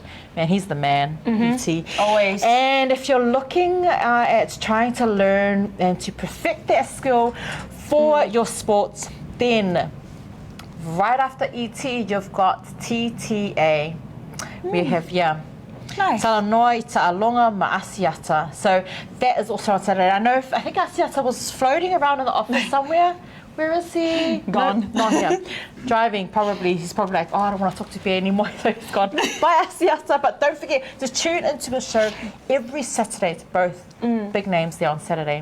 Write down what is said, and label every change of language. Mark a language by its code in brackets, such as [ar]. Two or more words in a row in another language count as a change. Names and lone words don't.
[en] Man, he's the man, ET. Always. And if you're looking at trying to learn and to perfect that skill for your sports, then right after ET, you've got TTA. We have, Nice. Talanoa i Ta'alonga ma Asiata. So that is also on Saturday. I think Asiata was floating around in the office somewhere. Where is he? Gone. No, not here. Driving, probably. He's probably like, oh, I don't want to talk to Bear anymore. So he's gone. Bye, Asiata. But don't forget to tune into the show every Saturday. It's both big names there on Saturday.